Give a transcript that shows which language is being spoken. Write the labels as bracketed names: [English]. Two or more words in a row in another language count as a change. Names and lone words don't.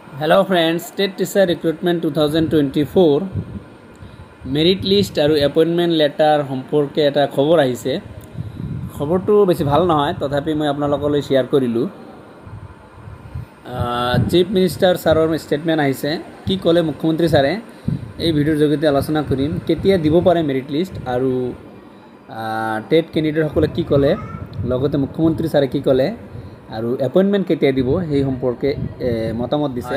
[English] hello friends state teacher recruitment 2024 merit list aur appointment letter [Assamese] সম্পৰ্কে এটা খবৰ আহিছে। खबरটো बेছি ভাল নহয়, তথাপি মই আপোনালোকলৈ শেয়াৰ কৰিলোঁ। চিফ মিনিষ্টাৰ ছাৰৰ ষ্টেটমেণ্ট আহিছে। কি ক'লে মুখ্যমন্ত্ৰী ছাৰে এই ভিডিঅ'ৰ জৰিয়তে আলোচনা কৰিম। কেতিয়া দিব পাৰে মেৰিট লিষ্ট আৰু টেট কেণ্ডিডেটসকলে কি ক'লে, লগতে মুখ্যমন্ত্ৰী ছাৰে কি ক'লে আৰু এপইণ্টমেণ্ট কেতিয়া দিব সেই সম্পৰ্কে মতামত দিছে।